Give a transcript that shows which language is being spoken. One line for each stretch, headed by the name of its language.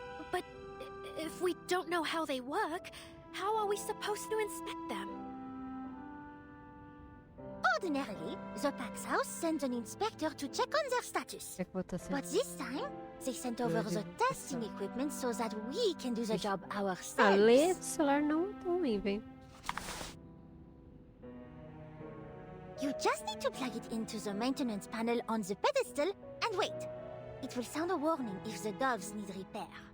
English: But if we don't know how they work, how are we supposed to inspect them? Ordinarily, the Pax House sends an inspector to check on their status. But this time, they sent over the testing equipment so that we can do the job ourselves.
Portuguese: Ali, esse celular não tá ruim, velho.
English: You just need to plug it into the maintenance panel on the pedestal and wait. It will sound a warning if the doves need repair.